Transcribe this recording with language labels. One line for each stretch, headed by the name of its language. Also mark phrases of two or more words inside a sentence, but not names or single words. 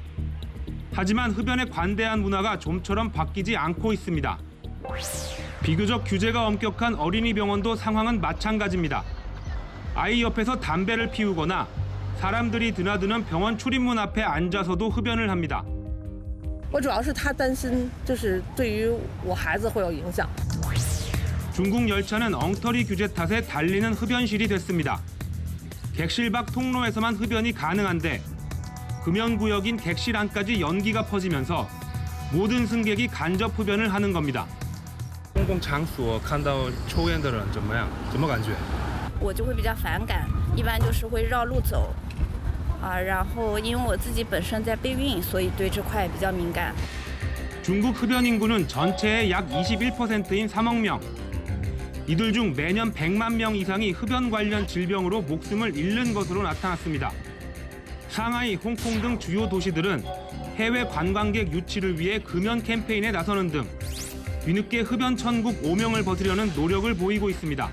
Korean: 하지만 흡연에 관대한 문화가 좀처럼 바뀌지 않고 있습니다. 비교적 규제가 엄격한 어린이 병원도 상황은 마찬가지입니다. 아이 옆에서 담배를 피우거나 사람들이 드나드는 병원 출입문 앞에 앉아서도 흡연을 합니다.
Chinese: 我主要是他担心，就是对于我孩子会有影响。
Korean: 중국 열차는 엉터리 규제 탓에 달리는 흡연실이 됐습니다. 객실 밖 통로에서만 흡연이 가능한데 금연구역인 객실 안까지 연기가 퍼지면서 모든 승객이 간접 흡연을 하는 겁니다.
Chinese: 公共场所看到抽烟的人怎么样？怎么感觉？我就会比较反感，一般就是会绕路走。然后因为我自己本身在备孕，所以对这块比较敏感。
Korean: 중국 흡연 인구는 전체의 약 21%인 3억 명. 이들 중 매년 100만 명 이상이 흡연 관련 질병으로 목숨을 잃는 것으로 나타났습니다. 상하이, 홍콩 등 주요 도시들은 해외 관광객 유치를 위해 금연 캠페인에 나서는 등 뒤늦게 흡연 천국 오명을 벗으려는 노력을 보이고 있습니다.